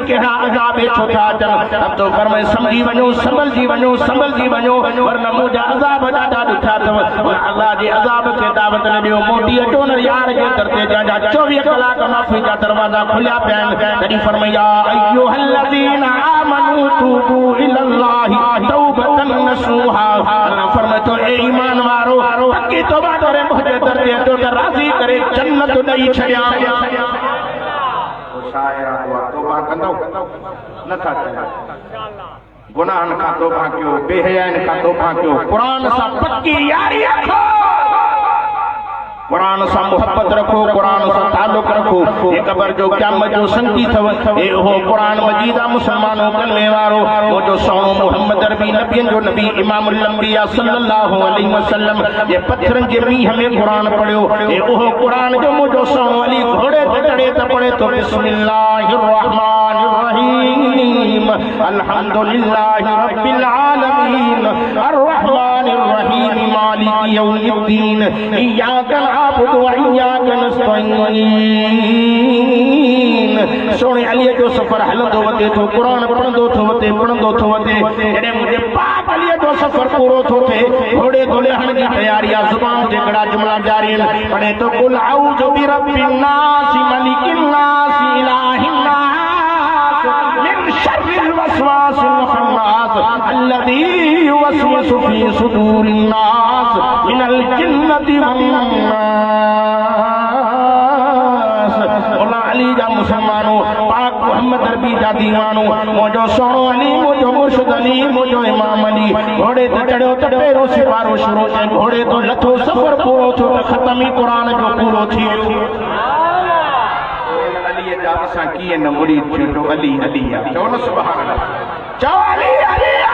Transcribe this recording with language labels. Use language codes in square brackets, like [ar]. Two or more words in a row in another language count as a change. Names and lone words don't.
[sd] कहिड़ा अज़ाब छो था अचनि अब तो फरमाए समझी वञो संभलजी वञो वरना मुंहिंजा अज़ाब ॾाढा ॾुखिया अथव अल्लाह जे अज़ाब खे दावत न ॾियो मोटी अचो न यार जे दर ते जंहिंजा 24 कलाक माफ़ी जा दरवाज़ा खुलिया पिया आहिनि तॾहिं फरमाए [ar] يا أيها الذين آمنوا توبوا إلى الله توبة نصوحا [sd] अल्लाह फरमाए तो ए ईमान वारो हक़ी तौबा करे मुंहिंजे दर ते अचो त राज़ी करे जन्नत ॾेई छॾियां तौबा कंदो नथा गुनाहनि खां तौबा कयो बेहयानि खां तौबा कयो क़ुरान सां पक्की यारी रखो कुरान सां मोहब्बत रखो कुरान सां ताल्लुक रखो ये कबर जो क़यामत जो संगी थव ए हो कुरान मजीद मुसलमानों कलमे वारो वो जो सोनो मोहम्मद अरबी नबियन जो नबी इमामुल अंबिया [ar] صلى الله عليه وسلم [sd] ये पत्थरन जे मींह में कुरान पढ़ियो ए ओहो कुरान जो मुजो सोनो अली घोड़े ते चढ़े त पढ़े तो [ar] بسم الله الرحمن الرحيم الحمد لله رب العالمين الرحمن الرحيم مالك يوم الدين إياك نعبد وإياك [sd] नस्तईन सोने अली जो सफर हलंदो वते तो कुरान पढ़ंदो थो वते जॾहिं मुंहिंजे पाक अली जो सफर पूरो थो थिए घोड़े तो लहण जी तयारी आहे ज़ुबान ते कड़ा जुमला जारी आहिनि पढ़े तो [ar] قل أعوذ برب الناس ملك الناس إله الناس من شر الوسواس الخناس الذي يوسوس في صدور الناس من الجنة و [sd] नास मौला अली जा मुसलमानों पाक मोहम्मद अरबी जा दीवानो मुझो सोनो अली मुझो मुर्शिद अली मुझो इमाम अली घोड़े ते चढ़ियो त पहिरों सिपारो शुरू थिए घोड़े तो लथो सफर पूरो थियो त ख़त्म ई क़ुरान जो पूरो थी वियो अली जा असां कीअं न मुरीद थियो अली अली चओ न [ar] سبحان الله [sd] चओ अली अली